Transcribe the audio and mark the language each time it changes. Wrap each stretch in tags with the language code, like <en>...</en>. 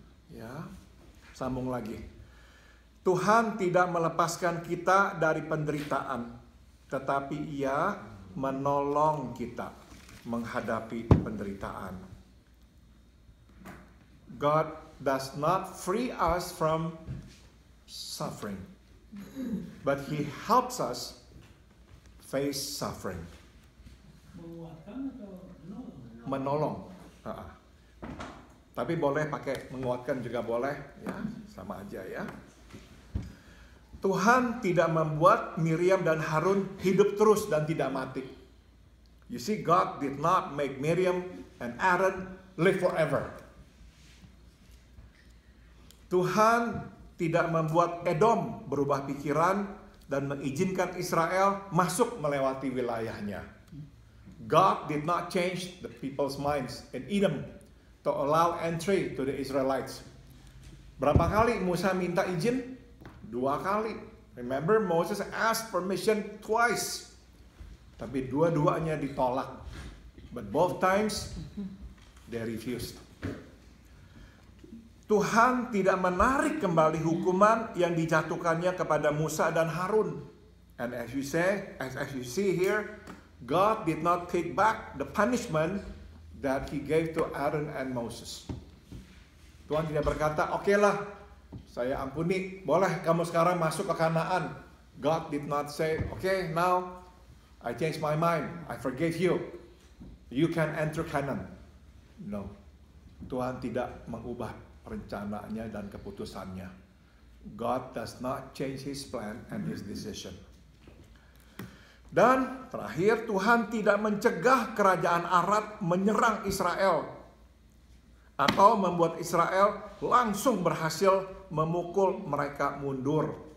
<id>Ya, sambung lagi. Tuhan tidak melepaskan kita dari penderitaan, tetapi Ia menolong kita menghadapi penderitaan.</id> <en>God does not free us from suffering, but He helps us face suffering.</en> <id>Menolong. Tapi boleh pakai menguatkan juga boleh, ya, sama aja ya. Tuhan tidak membuat Miriam dan Harun hidup terus dan tidak mati.</id> <en>You see, God did not make Miriam and Aaron live forever.</en> <id>Tuhan tidak membuat Edom berubah pikiran dan mengizinkan Israel masuk melewati wilayahnya.</id> <en>God did not change the people's minds in Edom to allow entry to the Israelites.</en> <id>Berapa kali Musa minta izin? 2 kali.</id> <en>Remember, Moses asked permission twice.</en> <id>Tapi dua-duanya ditolak.</id> <en>But both times, they refused.</en> <id>Tuhan tidak menarik kembali hukuman yang dijatuhkannya kepada Musa dan Harun.</id> <en>And as you see here, God did not take back the punishment that He gave to Aaron and Moses.</en> <id>Tuhan tidak berkata, oke lah, saya ampuni, boleh kamu sekarang masuk ke Kanaan.</id> <en>God did not say, okay, now I changed my mind, I forgave you, you can enter Canaan.</en> <id>No, Tuhan tidak mengubah rencananya dan keputusannya.</id> <en>God does not change His plan and His decision.</en> <id>Dan terakhir, Tuhan tidak mencegah kerajaan Arad menyerang Israel atau membuat Israel langsung berhasil memukul mereka mundur.</id>